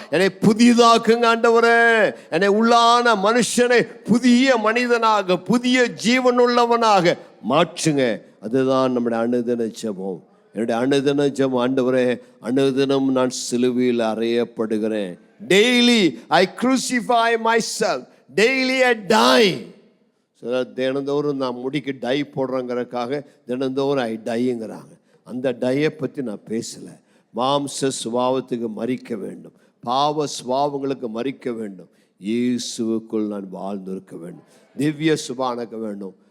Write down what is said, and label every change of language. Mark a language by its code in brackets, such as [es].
[ta] என்னை புதிதாக்குங்க ஆண்டவரே. என்னை உள்ளான மனுஷனை புதிய மனிதனாக, புதிய ஜீவனுள்ளவனாக மாற்றுங்க. அதுதான் நம்முடைய அனுதின ஜெபம். என்னுடைய அனுதின ஜெபம், ஆண்டவரே அனுதினம் நான் சிலுவையில் அறையப்படுகிறேன். [en] Daily I crucify myself, daily I die. [ta] தினந்தோறும் நான் முடிக்கு டை போடுறேங்கிறதுக்காக தினந்தோறும் ஐ டைங்கிறாங்க. அந்த டையை பற்றி நான் பேசலை. மாம்ச சுபாவத்துக்கு மறிக்க வேண்டும், பாவ சுபாவங்களுக்கு மறிக்க வேண்டும். இயேசுவுக்குள் நான் வாழ்ந்திருக்க வேண்டும். திவ்ய சுபானக்க வேண்டும்.